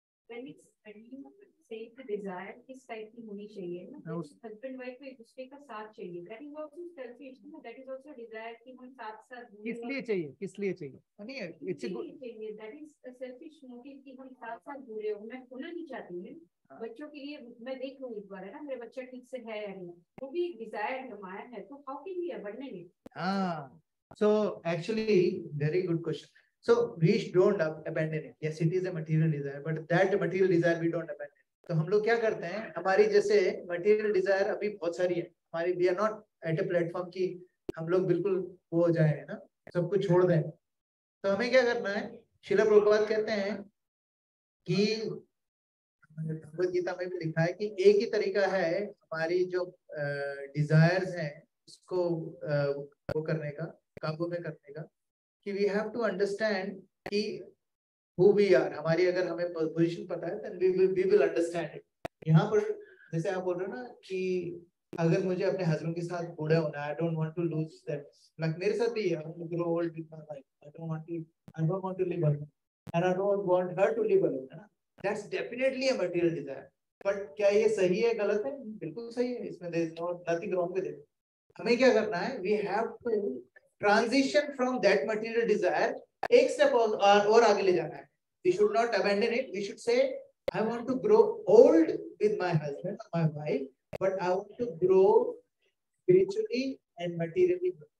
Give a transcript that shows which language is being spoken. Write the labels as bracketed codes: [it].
[en] When you say the desire [hi] किस type की होनी चाहिए ना, हस्बैंड वाइफ को एक दूसरे का साथ चाहिए, [en] that is also selfish, that is also desire [hi] कि हम साथ किस लिए चाहिए नहीं, [en] it's a good [hi] चाहिए, [en] that is a selfish motive [hi] कि हम साथ जुड़े हो। मैं खोना नहीं चाहती हूँ बच्चों के लिए, मैं देख लूँ एक बार है ना मेरा बच्चा ठीक से है या नहीं, वो भी डिजायर है, माया है, तो [en] how can we abandon it? So actually very good question. So we don't abandon it. Yes, it is a material desire, but that material desire we don't abandon. [hi] तो हम लोग क्या करते हैं, हमारी जैसे material desire अभी बहुत सारी है हमारी, [en] we are not at a platform [hi] कि हम लोग बिल्कुल वो हो जाए ना, सब कुछ छोड़ दें। तो हमें क्या करना है, श्रील प्रभुपाद कहते हैं कि भगवद गीता में भी लिखा है कि एक ही तरीका है हमारी जो डिजायर्स हैं उसको वो करने का, काबू में करने का, कि वी हैव टू अंडरस्टैंड कि [en] who we are, [hi] हमारी अगर हमें पोजीशन पता है [en] then we will understand it। [hi] यहाँ पर जैसे आप बोल रहे हो ना कि अगर मुझे अपने हस्बैंड के साथ बूढ़े होना है, [en] I don't want to lose that, like [hi] मेरे साथ भी है, [en] I want to grow old with my wife, I don't want to live alone and I don't want her to live alone, है ना, that's definitely a material desire। [hi] but क्या ये सही है गलत है? बिल्कुल सही है, इसमें [en] there is nothing wrong with it। [hi] हमें क्या करना है, [en] we have to transition from that material desire, [hi] एक स्टेप और आगे ले जाना है। [en] We should not abandon it. We should say, I want to grow old with my husband or my wife, but I want to grow spiritually and materially.